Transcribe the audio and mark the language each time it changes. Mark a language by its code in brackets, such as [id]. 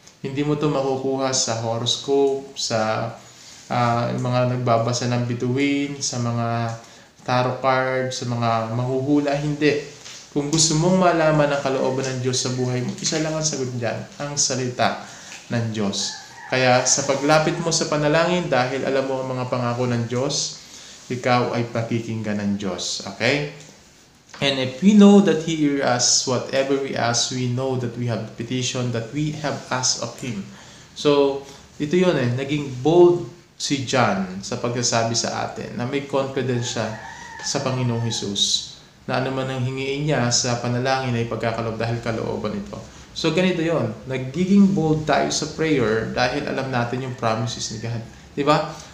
[tl] Hindi mo to makukuha sa horoscope, sa mga nagbabasa ng bituin, sa mga tarot card, sa mga mahuhula. Hindi. Kung gusto mong malaman ang kalooban ng Diyos sa buhay mo, isa lang ang sagot dyan, ang salita ng Diyos. Kaya sa paglapit mo sa panalangin, dahil alam mo ang mga pangako ng Diyos, ikaw ay pakikinggan ng Diyos. Okay? [en] And if we know that He hears us, whatever we ask, we know that we have the petition that we have asked of Him. [tl] So, ito yun naging bold si John sa pagsasabi sa atin na may confidence siya sa Panginoong Hesus na anuman ang hingiin niya sa panalangin ay pagkakaloob dahil kalooban ito. So, ganito yon. Nagiging bold tayo sa prayer dahil alam natin yung promises ni God. Diba?